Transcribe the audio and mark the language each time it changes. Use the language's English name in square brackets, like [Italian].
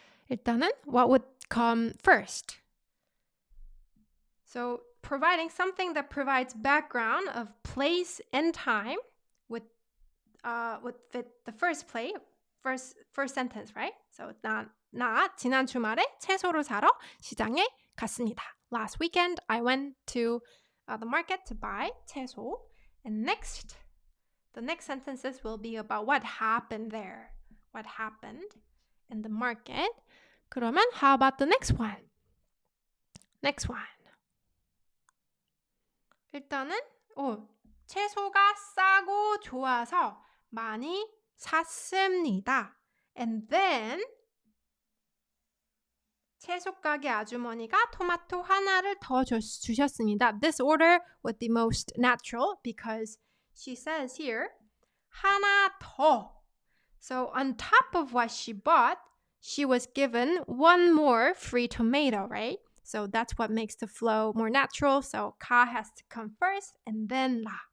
[English] 일단은, what would come first? So providing something that provides background of place and time would fit the first sentence, right? [Korean] So 나 지난 주말에 채소를 사러 시장에 갔습니다. [English] Last weekend, I went to the market to buy 채소. And the next sentences will be about what happened there. What happened in the market. 그러면 how about the next one? Next one. [Korean] 일단은 채소가 싸고 좋아서 많이 샀습니다. [English] And then [Korean] 채소 가게 아주머니가 토마토 하나를 더 주셨습니다. [English] This order would be most natural because she says here 하나 더. So on top of what she bought, she was given one more free tomato, right? So that's what makes the flow more natural. So ka has to come first and then la.